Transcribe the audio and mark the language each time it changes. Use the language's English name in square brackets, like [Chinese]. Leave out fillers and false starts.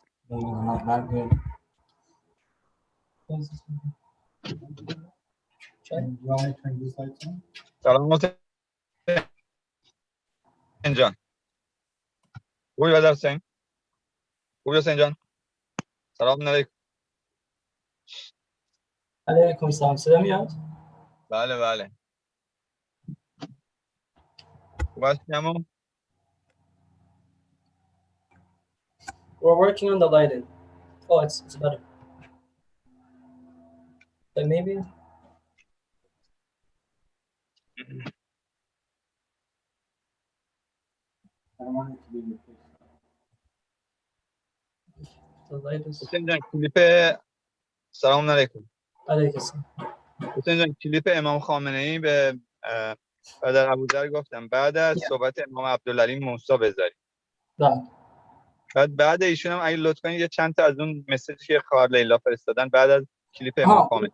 [English] Not good. You want me to turn these lights on? [Persian] Salam Hussein Jan. خوبی [English] brother [Persian] Hussein? خوبی حسین جان؟ سلام علیکم. علیکم سلام. صدا میاد؟ بله بله. خوب هستی عمو؟ [English] We're working on the lighting. Oh, it's better. But maybe. I don't want it to be your face. The light is. [Persian] حسین جان کلیپ سلام علیکم. علیکم السلام. حسین جان کلیپ امام خامنه ای به برادر ابوذر گفتم بعد از صحبت امام عبدالعلی موسی بذاری. بعد ایشون هم اگه لطفا یه چند تا از اون مسیجی که خواهر لیلا فرستادن بعد از کلیپ امام خامنه.